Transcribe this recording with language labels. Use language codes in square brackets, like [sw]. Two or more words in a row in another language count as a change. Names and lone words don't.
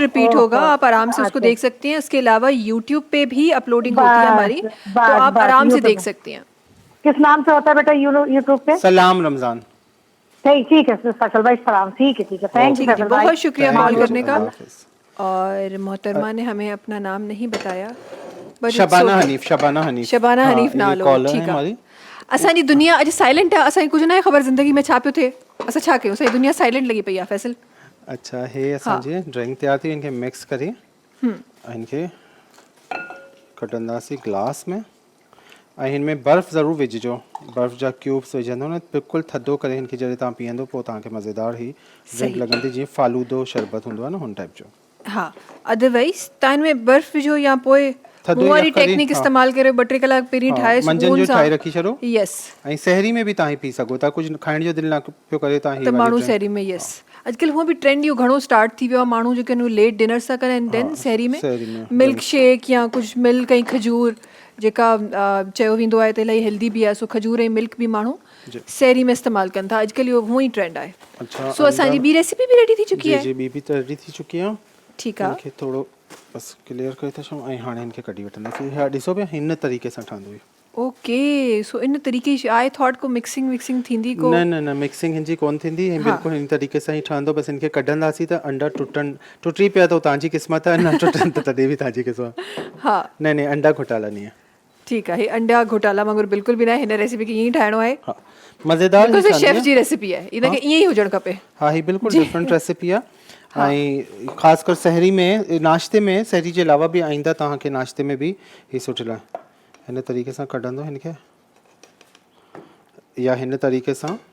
[hi] रिपीट होगा, आप आराम से उसको देख सकती हैं। इसके अलावा यूट्यूब पे भी अपलोडिंग होती है हमारी, तो आप आराम से देख सकती हैं। किस नाम से होता है बेटा यूट्यूब पे? सलाम रमजान। ठीक है फैसल भाई, सलाम। ठीक है [en] thank you [hi] ठीक है, फैसल भाई, बहुत शुक्रिया कॉल करने का। अल्लाह हाफिज़। और मोहतरमा ने हमें अपना नाम नहीं बताया, [en] but it's [hi] शबाना [en] okay. [hi] हनीफ, शबाना हनीफ। शबाना हाँ, हनीफ ये नालो, कॉलर है ठीक हमारी। है। [sd] असांजी दुनिया अॼु साइलेंट आहे, असांखे कुझु न आहे ख़बर ज़िंदगी में छा पियो थिए, असां छा कयूं, असांजी दुनिया साइलेंट लॻी पई आहे फैसल। अच्छा हे असांजी ड्राइंग तैयार थी, इनखे मिक्स करे इनखे कटंदासीं ग्लास में। ऐं हिन में बर्फ़ ज़रूरु विझिजो, बर्फ़ जा क्यूब्स विझंदो न बिल्कुलु थधो करे हिनखे जॾहिं तव्हां पीअंदो पोइ तव्हांखे मज़ेदार ही ड्रिंक लॻंदी, जीअं फालूदो शरबत हूंदो आहे न हुन टाइप जो। हाँ, अदरवाइज़ तव्हां हिन में बर्फ़ विझो या पोइ थधो मूं या वारी करी, टेक्निक हाँ। इस्तेमालु करे 2-3 कलाक पहिरीं ठाहे मंझंदि सुकून जो सां ठाहे रखी छॾो। यस, ऐं सहरी में बि तव्हां ही पी सघो था, कुझु खाइण जो दिलि न पियो करे तव्हां त ही वारी माण्हू ड्रिंक। सहरी में यस। अॼुकल्ह हूअं बि ट्रेंड इहो घणो स्टार्ट थी वियो आहे, माण्हू जेके आहिनि [en] late dinner [sd] था कनि [en] and then [sd] सहरी में [en] milk shake [sd] या कुझु मिल्क ऐं खजूर जेका चयो वेंदो आहे त इलाही हेल्दी बि आहे, सो खजूर ऐं मिल्क बि माण्हू सहरी में इस्तेमालु कनि था। अॼुकल्ह इहो हूअं ई ट्रेंड आहे। अच्छा, सो असांजी ॿी रेसिपी बि रेडी थी चुकी आहे। जी ॿी बि रेडी थी चुकी आहे। ठीकु आहे, इनखे थोरो बस क्लियर करे था छॾूं ऐं हाणे इनखे कढी वठंदासीं। हीअ ॾिसो पिया हिन तरीक़े सां ठहंदो हुई। ओके, सो इन तरीक़े [en] I thought [sd] को मिक्सिंग थींदी को न मिक्सिंग हिनजी कोन थींदी, बिल्कुलु हिन तरीक़े सां ई ठहंदो। बसि हिनखे कढंदासीं त अंडा टुटी पिया त तव्हांजी क़िस्मत आहे, न टुटनि त तॾहिं बि तव्हांजी क़िस्मत। हा न अंडा घोटाला नहीं है। ठीकु आहे, अंडा घोटाला वांगुरु बिल्कुलु बि न आहे। हिन रेसिपी खे ईअं ई ठाहिणो आहे। हाँ, मज़ेदार बिल्कुलु शेफ जी रेसिपी आहे, इनखे ईअं ई हुजणु खपे। हाँ, ही बिल्कुलु [en] different recipe [sd] आहे। ऐं ख़ासि कर सहरी में, नाश्ते में, सहरी जे अलावा बि आईंदा तव्हांखे नाश्ते में बि ही सुठे लाइ हिन तरीक़े सां कढंदो हिनखे, या हिन तरीक़े सां।